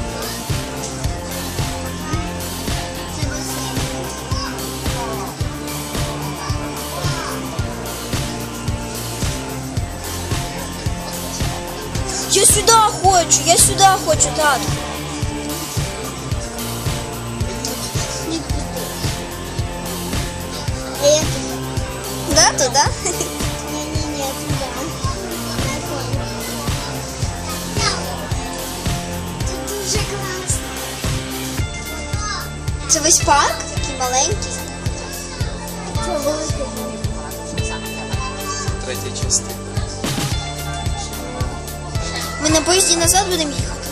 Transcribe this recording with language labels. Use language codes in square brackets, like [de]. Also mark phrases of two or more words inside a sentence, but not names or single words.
[ru] Я сюда хочу, тату. Да, туда? Не, туда. [uk] Тут дуже класно. Це весь парк такий маленький. Це велике. Третя частина. Ми на поїзді назад будемо їхати.